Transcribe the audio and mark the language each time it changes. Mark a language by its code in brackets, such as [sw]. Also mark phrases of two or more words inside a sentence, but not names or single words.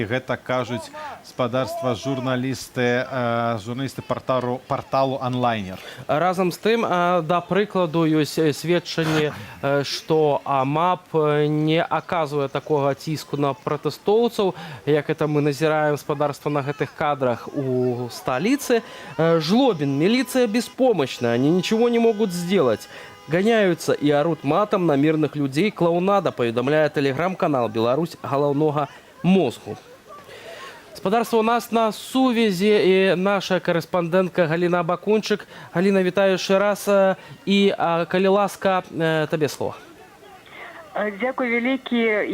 [be] Гэта кажуць спадарства журналісты парталу онлайнер. Разам з тым, да прыкладу, ёсць сведчанні, што АМАП не аказвае такога ціску на пратэстоўцаў, як это мы назіраем спадарства на гэтых кадрах у сталіцы. [ru] Жлобин, милиция беспомощна, они ничего не могут сделать. Гоняются и орут матом на мирных людей. Клоунада, поведомляет телеграм-канал «Беларусь галаўнога мозгу». [be] Спадарства, у нас на сувязі і наша карэспандэнтка Галіна Бакунчык. Галіна, вітаю яшчэ раз. І, калі ласка, табе слова. Дзякуй вялікі.